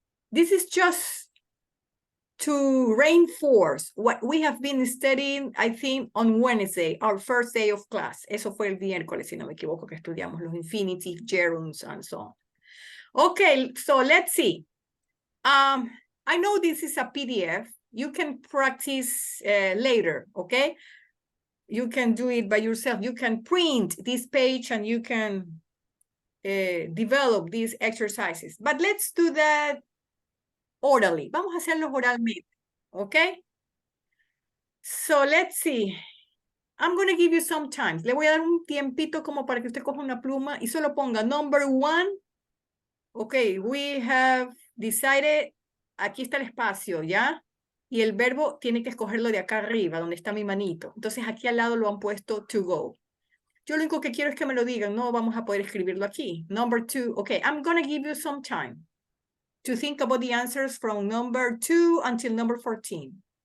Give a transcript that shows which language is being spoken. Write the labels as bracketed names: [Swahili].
[English] This is just to reinforce what we have been studying, I think, on Wednesday, our first day of class. [Spanish] Eso fue el miércoles, si no me equivoco, que estudiamos los [English] infinitive, gerunds, and so on. Okay, so let's see. I know this is a PDF. You can practice later, okay? You can do it by yourself. You can print this page and you can develop these exercises. But let's do that orally. [Spanish] Vamos a hacerlos oralmente, [English] okay? So let's see. I'm going to give you some time. [Spanish] Le voy a dar un tiempito como para que usted coja una pluma y solo ponga number 1. [English] Okay, we have decided, [Spanish] aquí está el espacio, ¿ya? Y el verbo tiene que escogerlo de acá arriba, donde está mi manito. Entonces aquí al lado lo han puesto to go. Yo lo único que quiero es que me lo digan, no vamos a poder escribirlo aquí. [English] Number 2, okay, I'm going to give you some time to think about the answers from number 2 until number 14.